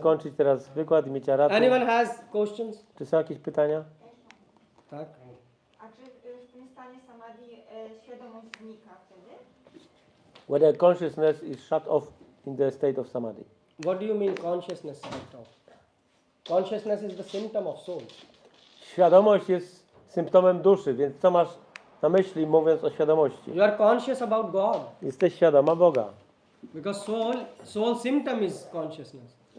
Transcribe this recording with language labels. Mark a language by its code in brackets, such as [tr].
[pl] skończyć teraz wykład i mieć aratę. [en] Anyone has questions? [pl] Czy są jakieś pytania? Tak. A czy w tym stanie samadhi świadomość znika wtedy? [en] Whether consciousness is shut off in the state of samadhi. What do you mean consciousness shut off? Consciousness is the symptom of soul. [pl] Świadomość jest symptomem duszy, więc co masz na myśli, mówiąc o świadomości? [en] You are conscious about God [pl] Jesteś świadoma Boga. [en] because soul symptom is consciousness.